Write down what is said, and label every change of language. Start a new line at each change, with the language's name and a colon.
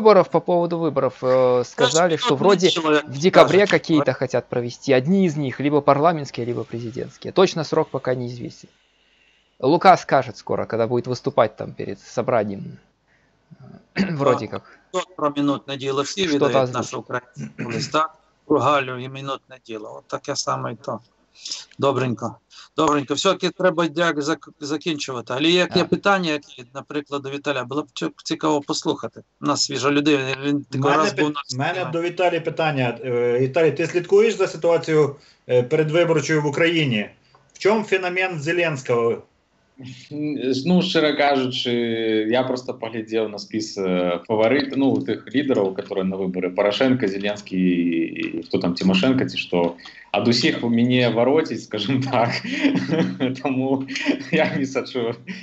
Russian: По поводу выборов сказали, что вроде в декабре какие-то хотят провести. Одни из них, либо парламентские, либо президентские. Точно срок пока неизвестен. Лука скажет скоро, когда будет выступать там перед собранием. Вроде как.
Ukrainian: Про минутне діло всі відають наші українські листа, про Галю і минутне діло. От таке саме і то. Добренько. Все-таки треба закінчувати. Але є питання, які, наприклад, до Віталія, було б цікаво послухати. У нас свіжа людина, він такий раз був на... У мене до Віталія питання. Віталій, ти слідкуєш за ситуацією передвиборчою в Україні? В чому феномен Зеленського?
Belarusian: Ну, шчыра кажучы, я просто поглядзеў на спіс фаварыт, ну, тых лідараў,
Russian: которые на выборы,
Belarusian: Порошенко, Зеленскі і хто там, Тимошенко ці што, ад усіх мяне вароціць, скажем так, таму я не сачу.